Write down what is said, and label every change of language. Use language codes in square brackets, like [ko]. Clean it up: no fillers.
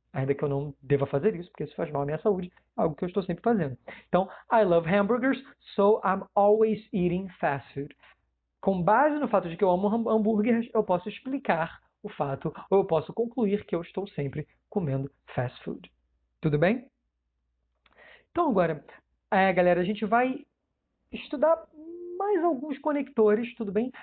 [pt] Ainda que eu não deva fazer isso, porque isso faz mal à minha saúde, é algo que eu estou sempre fazendo. Então, [en] I love hamburgers, so I'm always eating fast food. [pt] Com base no fato de que eu amo hambúrgueres, eu posso explicar o fato, ou eu posso concluir que eu estou sempre comendo fast food. Tudo bem? Então, agora, galera, a gente vai estudar mais alguns conectores, tudo bem?